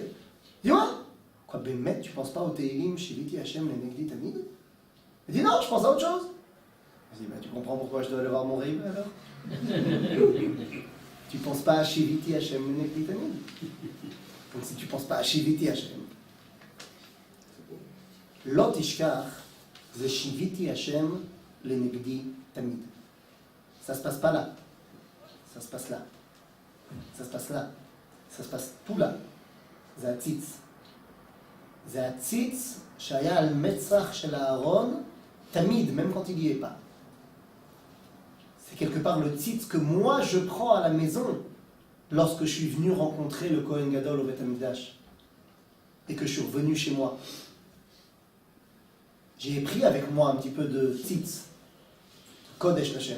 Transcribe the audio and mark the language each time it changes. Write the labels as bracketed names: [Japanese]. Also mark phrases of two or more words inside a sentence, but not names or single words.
[French] Il dit, ouais. Quoi, Bémet, tu penses pas au [Hebrew] תהלים שויתי השם לנגדי תמיד? [French] Il dit, non, je pense à autre chose. Je dis, bah, tu comprends pourquoi je dois aller voir mon Rebbe alors? Tu penses pas à [Hebrew] שויתי השם לנגדי תמיד? [French] Donc si tu penses pas à [Hebrew] שויתי השם לא תשכח זה שויתי השם לנגדי תמיד. [French] Ça se passe pas là. Ça se passe là. Ça se passe là. Ça se passe tout là. [Hebrew] זה הציץ. זה הציץ שהיה על מצח של הארון תמיד, [French] même quand il n'y est pas. C'est quelque part le tzitz que moi je prends à la maison lorsque je suis venu rencontrer le [Hebrew] כהן גדול [French] au [Hebrew] בית המקדש [French] et que je suis revenu chez moi. J'ai pris avec moi un petit peu de tzitz, [Hebrew] קודש השם.